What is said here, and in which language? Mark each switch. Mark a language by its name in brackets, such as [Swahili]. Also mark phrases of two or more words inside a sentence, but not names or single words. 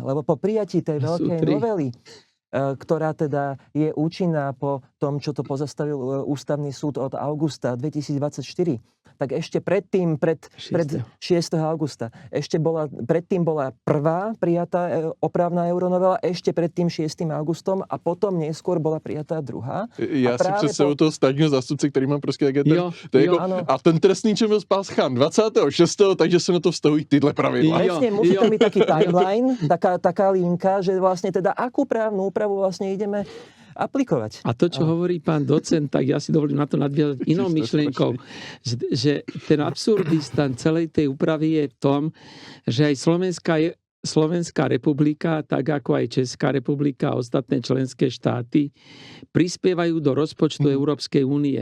[Slovak] Lebo po prijatí tej veľkej novely, ktorá teda je účinná po tom, čo to pozastavil Ústavný súd od augusta 2024, tak ešte pred 6. augusta, predtým bola prvá prijatá opravná euronovela, ešte pred tým 6. augustom a potom neskôr bola prijatá druhá. [Czech] Já si představuji toho státního zástupce, který má prostě a ten trestný čin byl spáchán 26. takže se na to vztahují tyhle pravidla. [Slovak] Presne, musí to byť taký timeline, taká linka, že vlastne teda akú právnu úpravu vlastne ideme aplikovať. A to, čo hovorí pán docent, tak ja si dovolím na to nadviazať inou myšlienkou, že ten absurdistan celej tej úpravy je v tom, že aj slovenská Slovenská republika, tak ako aj Česká republika a ostatné členské štáty, prispievajú do rozpočtu Európskej únie.